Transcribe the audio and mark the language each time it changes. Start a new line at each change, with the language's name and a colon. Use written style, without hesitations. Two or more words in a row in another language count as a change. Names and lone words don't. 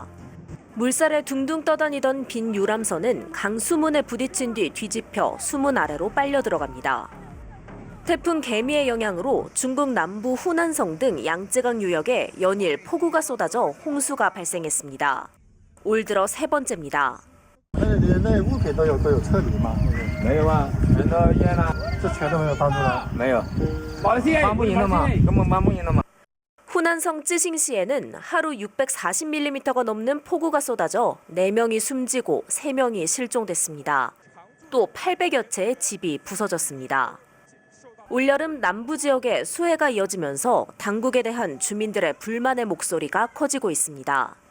Korean: 물살에 둥둥 떠다니던 빈 유람선은 강 수문에 부딪힌 뒤 뒤집혀 수문 아래로 빨려 들어갑니다. 태풍 개미의 영향으로 중국 남부 후난성 등 양쯔강 유역에 연일 폭우가 쏟아져 홍수가 발생했습니다. 올 들어 세 번째입니다.
Chinese: 那物品都有撤离吗？没有啊，人都淹了，这全都没有帮助了。没有，帮不赢的嘛，根本帮不赢的嘛。
Korean: 후난성 쯔싱시에는 하루 640mm가 넘는 폭우가 쏟아져 4명이 숨지고 3명이 실종됐습니다. 또 800여 채의 집이 부서졌습니다. 올여름 남부 지역에 수해가 이어지면서 당국에 대한 주민들의 불만의 목소리가 커지고 있습니다.